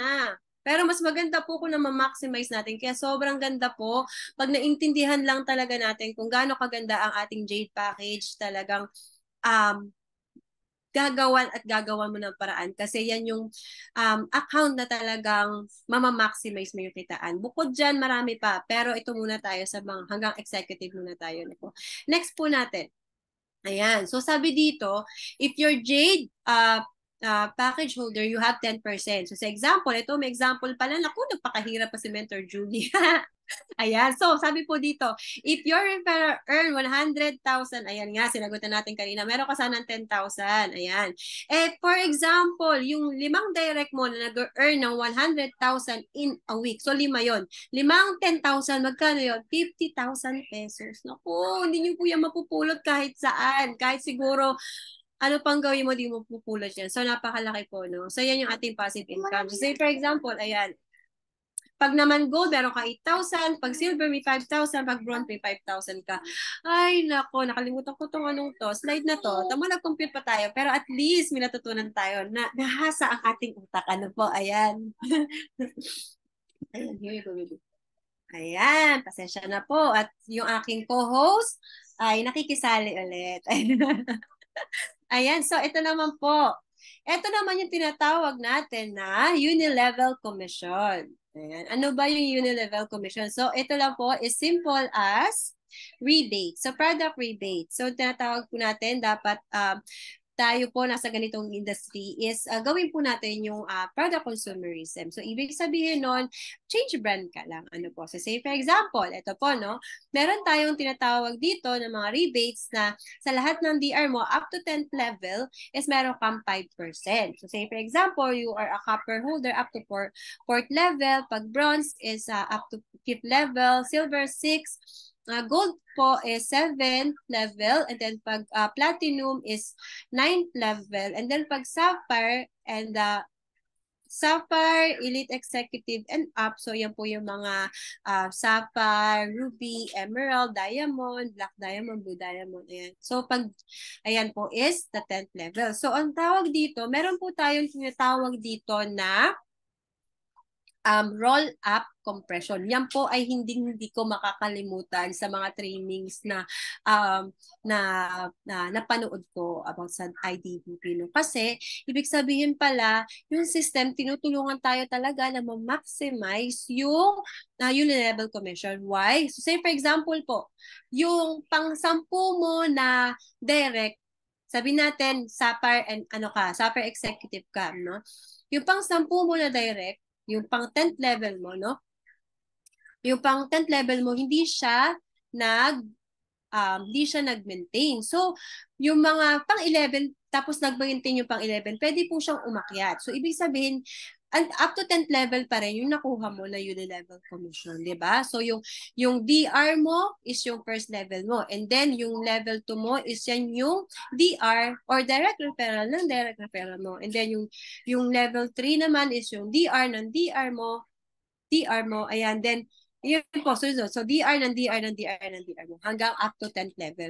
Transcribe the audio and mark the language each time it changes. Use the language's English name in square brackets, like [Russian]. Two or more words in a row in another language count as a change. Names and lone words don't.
[Filipino] Pero mas maganda po kung na ma-maximize natin. Kaya sobrang ganda po pag naintindihan lang talaga natin kung gaano kaganda ang ating Jade package, talagang gagawan mo ng paraan. Kasi yan yung account na talagang mamamaximize mo yung kitaan. Bukod dyan, marami pa. Pero ito muna tayo sa mga hanggang executive muna tayo. Next po natin. Ayan. So sabi dito, [English] if your Jade package holder, you have 10%. [Filipino] So sa example, ito may example pala. Naku, nagpakahirap pa si Mentor Julie. Ayan. So, sabi po dito, [English] if your referrer earn 100,000, [Filipino] ayan nga, sinagutan natin kanina, meron ka sanang 10,000. Ayan. Eh, [English] for example, [Filipino] yung 5 direct mo na nag-earn ng 100,000 [English] in a week. [Filipino] So, 5 yon. 5 10,000, magkano yun? 50,000 pesos. Naku, hindi nyo po yan mapupulot kahit saan. Kahit siguro, ano pang gawin mo, di mo pupulot yan. So, napakalaki po, no? So, yan yung ating [English] passive income. [Filipino] So, [English] say, for example, [Filipino] ayan, pag naman gold, meron ka 8,000. Pag silver, may 5,000. Pag bronze, may 5,000 ka. Ay, nako, nakalimutan ko tong anong to. Slide na to. Tama, nag-compute pa tayo. Pero at least, may natutunan tayo na nahasa ang ating utak. Ano po, ayan. Ayan, [English] here we go. [Filipino] Ayan, pasensya na po. At yung aking co-host ay nakikisali ulit. Ayan, so ito naman po. Ito naman yung tinatawag natin na [English] unilevel commission. [Filipino] Ayan. Ano ba yung [English] unilevel commission? [Filipino] So, ito lang po [English] is simple as rebate. So, product rebate. [Filipino] So, tinatawag po natin, dapat tayo po nasa ganitong industry is gawin po natin yung [English] product consumerism. [Filipino] So, ibig sabihin nun, [English] change brand [Filipino] ka lang. Ano po? So, [English] say for example, [Filipino] ito po, no? Meron tayong tinatawag dito ng mga rebates na sa lahat ng DR mo, [English] up to 10th level, is [Filipino] meron kang [English] 5%. So, say for example, you are a copper holder up to 4th level. Pag bronze is up to 5th level. Silver, 6. Gold po is 7th level, and then pag platinum is 9th level, and then pag sapphire and sapphire, elite executive, and up, so [Filipino] yan po yung mga [English] sapphire, ruby, emerald, diamond, black diamond, blue diamond, ayan. So [Filipino] pag, ayan po [English] is the 10th level. [Filipino] So ang tawag dito, meron po tayong tinatawag dito na [English] roll-up compression. [Filipino] Yan po ay hindi ko makakalimutan sa mga trainings na napanood ko about sa IDBP. No? Kasi, ibig sabihin pala, yung system, tinutulungan tayo talaga na ma-maximize yung [English] unilevel commission. Why? [Filipino] So, [English] say for example [Filipino] po, yung pang-10 mo na direct, sabi natin, [English] sapphire and sapphire executive [Filipino] ka, no? Yung pang-10 mo na direct, yung pang 10th level mo, no? Yung pang 10th level mo, hindi siya nag-maintain. So, yung mga pang 11, tapos nag-maintain yung pang 11, pwede po siyang umakyat. So, ibig sabihin, [English] and up to 10th level [Filipino] pa rin yung nakuha mo na [English] unilevel commission, [Filipino] di ba? So yung DR mo is yung [English] first level [Filipino] mo, [English] and then [Filipino] yung level 2 mo is yan yung DR or [English] direct referral [Filipino] ng direct referral mo, [English] and then [Filipino] yung level 3 naman is yung DR ng DR mo, ayan, then yun po, so DR ng DR ng DR ng DR mo hanggang [English] up to 10th level.